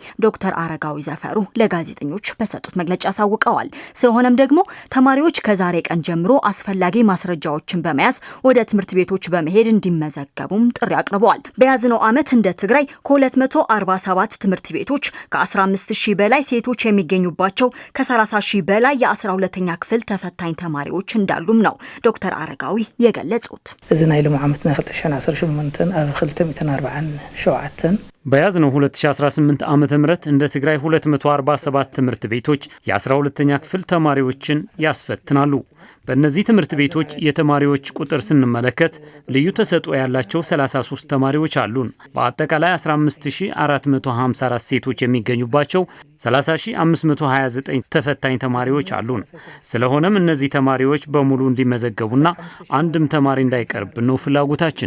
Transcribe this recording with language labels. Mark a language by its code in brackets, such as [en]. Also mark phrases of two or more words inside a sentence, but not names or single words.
[am] ዶክተር አረጋዊ ዘፈሩ ለጋዜጠኞች በሰጡት መግለጫ አሳውቀዋል። ስለሆነም ደግሞ ተማሪዎች ከዛሬ ቀን ጀምሮ አስፈላጊ ማስረጃዎችን በመያዝ ወደ ትምህርት ቤቶች በመሄድ እንዲመዘገቡም ጥሪ አቅርበዋል። በያዝነው ዓመት እንደ ትግራይ ከ247 ትምህርት ቤቶች ከ15000 በላይ ሴቶች የሚገኙባቸው ከ30000 በላይ የ12ኛ ክፍል ተፈታኝ ተማሪዎች እንዳሉም ነው ዶክተር አረጋዊ የገለጹት። [ti] እዚ ናይ ሎሚ ዓመት 2018 ኣብ 247 [am] በያዝነው 2018 ዓመተ ምህረት እንደ ትግራይ 247 ትምህርት ቤቶች የ12ኛ ክፍል ተማሪዎችን ያስፈትናሉ። በእነዚህ ትምህርት ቤቶች የተማሪዎች ቁጥር ስንመለከት ልዩ ተሰጥኦ ያላቸው 33 ተማሪዎች አሉን። በአጠቃላይ 15454 ሴቶች የሚገኙባቸው 30529 ተፈታኝ ተማሪዎች አሉን። ስለሆነም እነዚህ ተማሪዎች በሙሉ እንዲመዘገቡና አንድም ተማሪ እንዳይቀርብ ነው ፍላጎታችን።